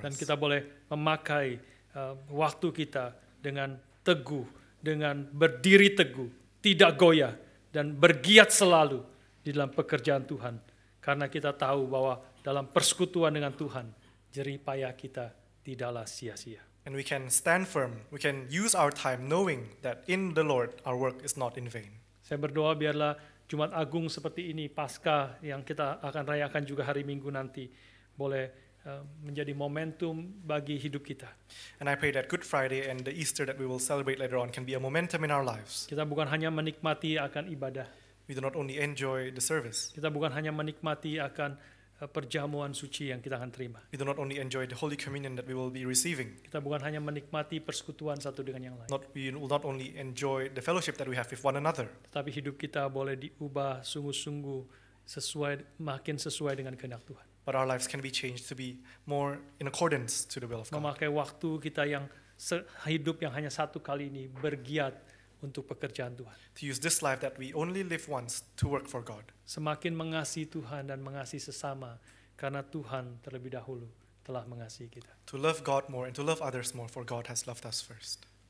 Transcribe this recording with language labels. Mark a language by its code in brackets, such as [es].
[id] Dan [en] us. [id] kita boleh memakai waktu kita dengan teguh, dengan berdiri teguh, tidak goyah, dan bergiat selalu di dalam pekerjaan Tuhan. Karena kita tahu bahwa dalam persekutuan dengan Tuhan, jerih payah kita tidaklah sia-sia. [en] And we can stand firm. We can use our time knowing that in the Lord our work is not in vain. [id] Saya berdoa biarlah Jumat Agung seperti ini, Paskah yang kita akan rayakan juga hari Minggu nanti, boleh menjadi momentum bagi hidup kita. [en] And I pray that Good Friday and the Easter that we will celebrate later on can be a momentum in our lives. [id] Kita bukan hanya menikmati akan ibadah, [en] We do not only enjoy the service, [id] kita bukan hanya menikmati akan perjamuan suci yang kita akan terima. [en] We do not only enjoy the Holy Communion that we will be receiving, [id] Kita bukan hanya menikmati persekutuan satu dengan yang lain, [en] we will not only enjoy the fellowship that we have with one another, [id] tetapi hidup kita boleh diubah sungguh-sungguh makin sesuai dengan kehendak Tuhan. [en] but our lives can be changed to be more in accordance to the will of God. [id] Memakai waktu kita yang hidup yang hanya satu kali ini bergiat untuk pekerjaan Tuhan. [en] To use this life that we only live once to work for God. [id] Semakin mengasihi Tuhan dan mengasihi sesama karena Tuhan terlebih dahulu telah mengasihi kita. [en] To love God more and to love others more, for God has loved us first.